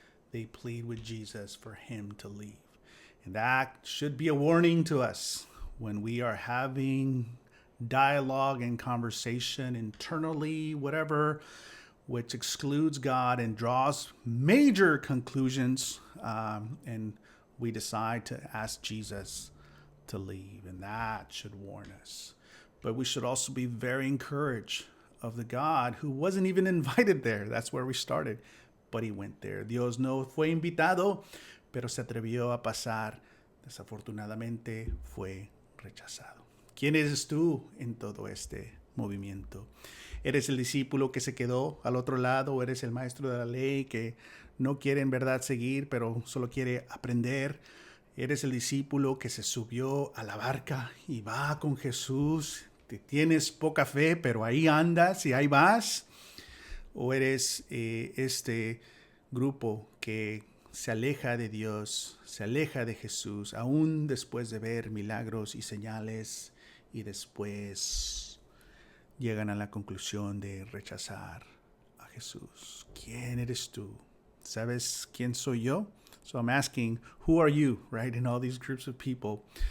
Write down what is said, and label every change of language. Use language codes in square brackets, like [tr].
[en] They plead with Jesus for him to leave. And that should be a warning to us when we are having dialogue and conversation internally, whatever, which excludes God and draws major conclusions, and we decide to ask Jesus to leave, and that should warn us. But we should also be very encouraged of the God who wasn't even invited there. That's where we started, but he went there. [es] Dios no fue invitado, pero se atrevió a pasar. Desafortunadamente fue rechazado. ¿Quién eres tú en todo este movimiento? ¿Eres el discípulo que se quedó al otro lado? ¿O eres el maestro de la ley que no quiere en verdad seguir, pero solo quiere aprender? ¿Eres el discípulo que se subió a la barca y va con Jesús? Tienes poca fe, pero ahí andas y ahí vas. ¿O eres este grupo que se aleja de Dios, se aleja de Jesús, aún después de ver milagros y señales, y después llegan a la conclusión de rechazar a Jesús? ¿Quién eres tú? ¿Sabes quién soy yo? [en] So I'm asking, who are you, right? In all these groups of people.